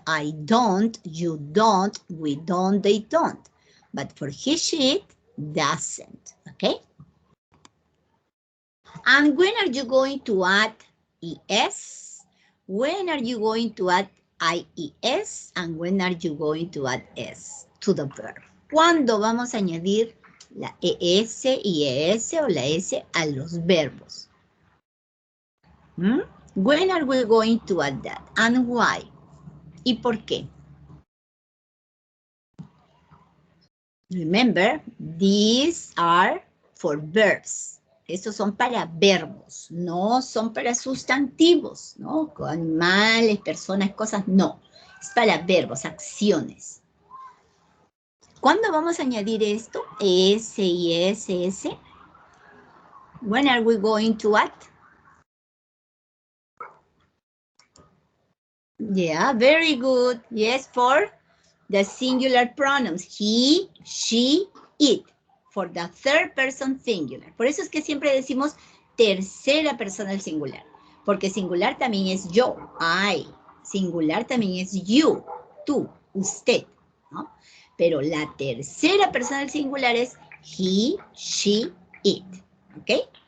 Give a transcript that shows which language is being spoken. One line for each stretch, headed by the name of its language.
English: I don't, you don't, we don't, they don't. But for he, she, it doesn't. Okay? And when are you going to add es? when are you going to add IES and when are you going to add S to the verb?
Spanish: ¿Cuándo vamos a añadir la ES, IES o la S a los verbos?
English: When are we going to add that and why?
Spanish: ¿Y por qué?
English: Remember, these are for verbs.
Spanish: Estos son para verbos, no son para sustantivos, ¿no? Animales, personas, cosas, no. Es para verbos, acciones. ¿Cuándo vamos a añadir esto?
English: S, IS, S. When are we going to add? Yeah, very good. Yes, for the singular pronouns. He, she, it. For the third person singular.
Spanish: Por eso es que siempre decimos tercera persona del singular. Porque singular también es yo, I. Singular también es you, tú, usted, ¿no? Pero la tercera persona del singular es he, she, it. ¿Ok?